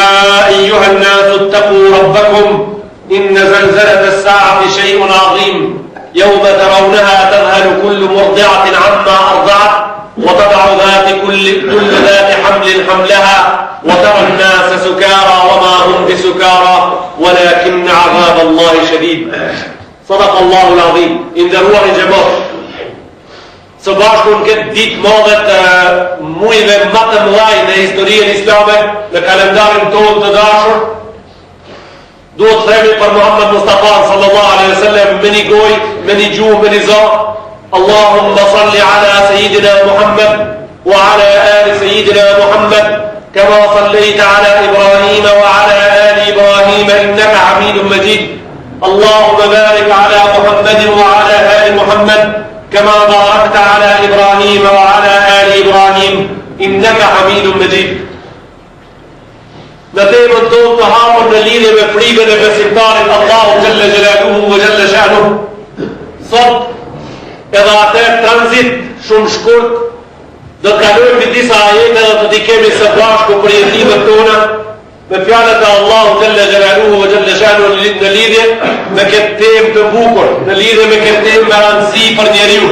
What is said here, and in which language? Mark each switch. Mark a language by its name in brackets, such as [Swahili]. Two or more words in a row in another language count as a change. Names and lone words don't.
[Arabic] أيها الناس اتقوا ربكم إن زلزلة الساعة شيء عظيم يوم ترونها تذهل كل مرضعة عما أرضعت وتضع كل ذات حمل حملها وترى الناس سكارى وما هم بسكارى ولكن عذاب الله شديد صدق الله العظيم إن دروع جماعة [Albanian] së bashku në këtë ditë madhet mujve më të mëdhaj në historinë islame, në kalendarin tonë të dashur, duhet themi për Muhammed Mustafa [Arabic] صلى الله عليه وسلم [Albanian] me një gojë, me një gjuhë, me një za. [Arabic] اللهم صل على سيدنا محمد وعلى آل سيدنا محمد كما صليت على إبراهيم وعلى آل إبراهيم إنك حميد مجيد. اللهم بارك على محمد وعلى آل محمد كما باركت على إبراهيم وعلى آل إبراهيم إنك حميد مجيد. [Albanian] Në temën tonë të hapur në lidhje me frikën e besimtarit Allahu [Arabic] جل جلاله وجل شأنه. [Albanian] Sot edhe atë tranzit shumë shkurt do të kalojmë disa ajete dhe të kemi së bashku për jetimet tona me fjalët e Allahu [Arabic] جل جلاله وجل شأنه [Albanian] në lidhje me këtë temë të bukur, në lidhje me këtë temë me rëndësi për njeriu.